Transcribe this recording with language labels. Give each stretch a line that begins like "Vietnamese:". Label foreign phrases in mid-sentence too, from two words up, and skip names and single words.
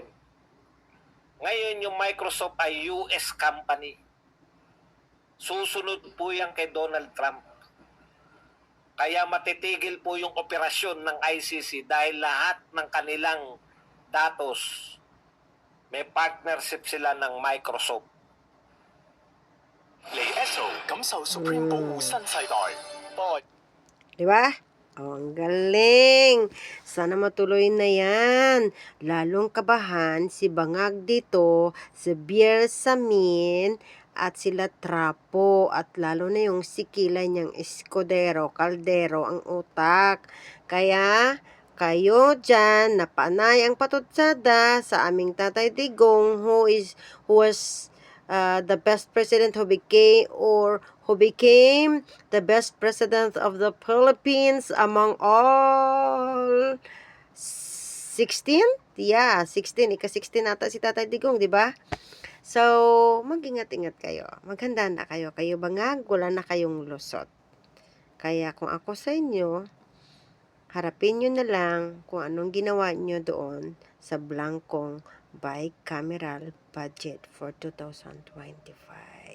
Filipino: Ngayon, yung Microsoft ay
English: US company.
Filipino: Susunod po yan kay Donald Trump. Kaya matitigil po yung operasyon ng ICC dahil lahat ng kanilang datos, may partnership sila ng Microsoft. 嚟 ESO 感受 Supreme 保護新世代。播 Di ba? Oh, ang galing. Sana matuloy na yan. Lalong kabahan si Bangag dito, si Bier Samin, at sila Trapo, at lalo na yung sikila niyang Escudero, Caldero, ang utak. Kaya, kayo dyan, napanay ang patutsada sa aming Tatay Digong,
English: who was the best president who became the best president of the Philippines among all 16? Yeah, 16.
Filipino: Ika-16 nata si Tatay Digong, di ba? So, mag-ingat-ingat kayo. Maghanda na kayo. Kayo Bangag, wala na kayong lusot. Kaya kung ako sa inyo, harapin nyo na lang kung anong ginawa nyo doon sa blankong
English: bicameral budget
Filipino: for 2025.